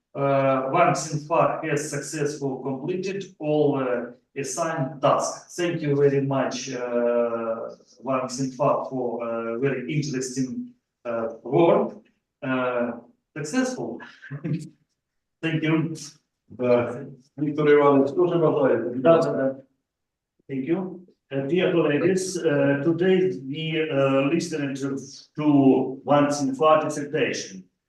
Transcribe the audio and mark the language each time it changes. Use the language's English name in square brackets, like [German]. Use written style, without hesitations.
[English] Ван СІНьФа has successfully completed all assigned tasks. Thank you very much, Ван СІНьФа, for very interesting work. Successful. Thank you. [Ukrainian] Віктор Іванович, теж бажаєте? [English] Thank you. Dear colleagues, today we listened to Ван СІНЬФА dissertation.